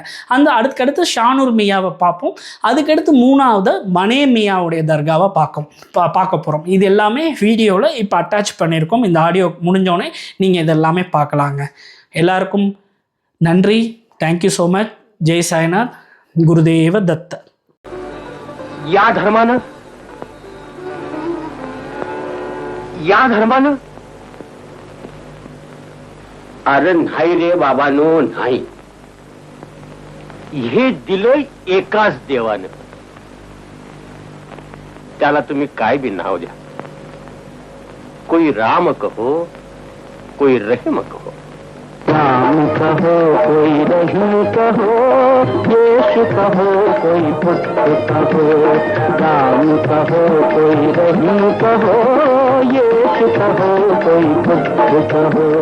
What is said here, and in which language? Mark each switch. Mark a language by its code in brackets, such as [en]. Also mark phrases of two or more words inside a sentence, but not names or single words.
[ta] அந்த அதுக்கடுத்து ஷானூர் மியாவை பார்ப்போம். அதுக்கடுத்து 3ஆவது பனே மியாவுடைய தர்காவை பார்க்க போகிறோம். இது எல்லாமே வீடியோவில் இப்போ அட்டாச் பண்ணியிருக்கோம். இந்த ஆடியோ முடிஞ்சோடனே நீங்கள் இதெல்லாமே பார்க்கலாங்க. எல்லாருக்கும் நன்றி. [en] thank you so much. [ta] ஜெய் சாய்நாத். குருதேவ தத்த. [mr] या धर्मानं अरे नाही रे बाबानो, नाही. हे दिलंय एकाच देवानं. त्याला तुम्ही काय बी नाव द्या. [hi] कोई राम कहो, कोई रहीम कहो. राम कहो, कोई रहीम कहो, यीशु कहो, कोई पुत्र कहो. राम कहो, कोई रहीम कहो, यीशु कहो, कोई पुत्र कहो.